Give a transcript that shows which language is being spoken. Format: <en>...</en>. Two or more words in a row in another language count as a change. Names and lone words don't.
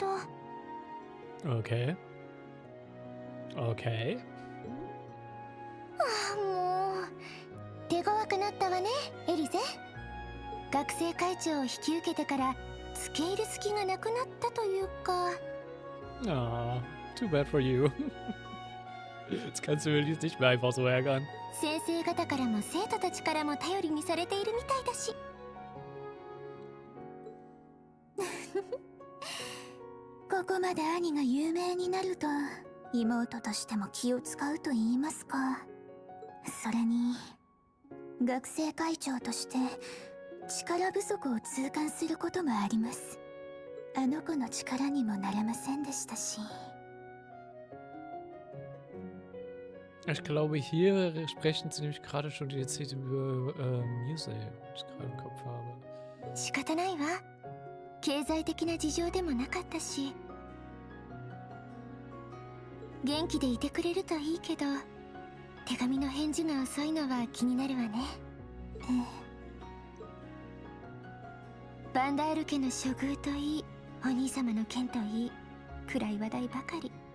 <en>Okay. Okay.</en> <ja>もう手強くなったわね、エリゼ。学生会長を引き受けてから付け入る隙がなくなったというか。</ja> <en>Ah, too bad for you.</en> <de>Jetzt kannst du Willis nicht mehr einfach so ärgern.</de> <ja>先生方からも生徒たちからも頼りにされているみたいだし。ここまで兄が有名になると妹としても気を使うと言いますか。それに学生会長として力不足を痛感することもあります。あの子の力にもなれませんでしたし。</ja> <de>Ich glaube, hier sprechen sie nämlich gerade schon die Erzählung über Musik, die ich gerade im Kopf habe.</de> <ja>仕方ないわ。経済的な事情でもなかったし。元気でいてくれるといいけど、手紙の返事が遅いのは気になるわね。バンダール家の処遇といい、お兄様の件といい、暗い話題ばかり。</ja>